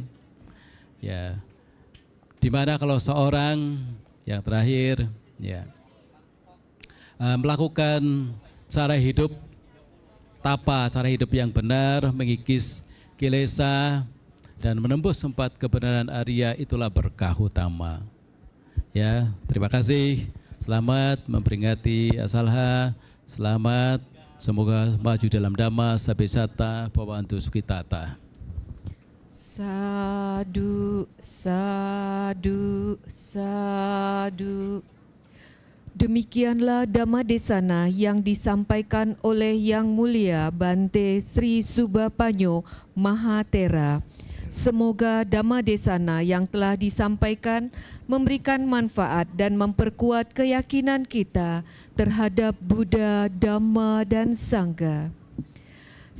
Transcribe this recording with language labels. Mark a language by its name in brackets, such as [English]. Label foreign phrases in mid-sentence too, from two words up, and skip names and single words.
[Indonesian] Ya, dimana kalau seorang yang terakhir ya melakukan cara hidup tapa, cara hidup yang benar, mengikis kilesa dan menembus empat kebenaran Arya, itulah berkah utama. Ya, terima kasih. Selamat memperingati Asalha. Selamat. Semoga maju dalam dhamma, [Pali] sabesata, bawantu sukitata. Sadu, sadu, sadu. [Indonesian] Demikianlah Dhamma Desana yang disampaikan oleh Yang Mulia Bante Sri Subapanyo Mahatera. Semoga Dhamma Desana yang telah disampaikan memberikan manfaat dan memperkuat keyakinan kita terhadap Buddha, Dhamma, dan Sangha.